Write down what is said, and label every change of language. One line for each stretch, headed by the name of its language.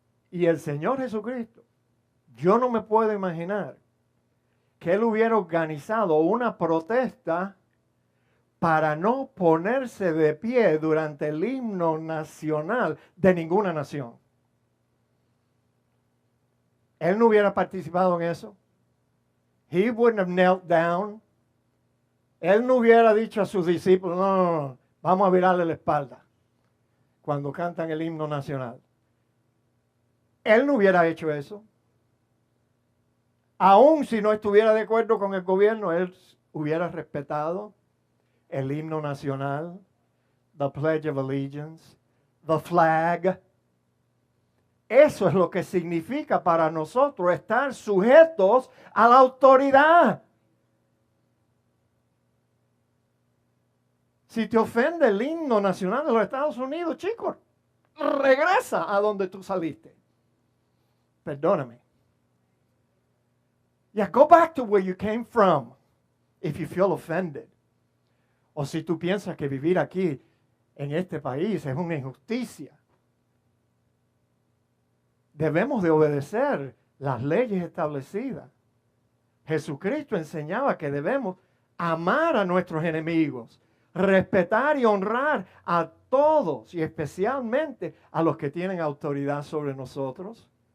Spanish: Y el Señor Jesucristo, yo no me puedo imaginar que Él hubiera organizado una protesta para no ponerse de pie durante el himno nacional de ninguna nación. Él no hubiera participado en eso.
English: He wouldn't have knelt down.
Spanish: Él no hubiera dicho a sus discípulos, no, vamos a virarle la espalda cuando cantan el himno nacional. Él no hubiera hecho eso. Aun si no estuviera de acuerdo con el gobierno, él hubiera respetado el himno nacional,
English: the Pledge of Allegiance, the flag.
Spanish: Eso es lo que significa para nosotros estar sujetos a la autoridad. Si te ofende el himno nacional de los Estados Unidos, chicos, regresa a donde tú saliste. Perdóname.
English: Yeah, go back to where you came from if you feel offended.
Spanish: O si tú piensas que vivir aquí en este país es una injusticia. Debemos de obedecer las leyes establecidas. Jesucristo enseñaba que debemos amar a nuestros enemigos, respetar y honrar a todos y especialmente a los que tienen autoridad sobre nosotros.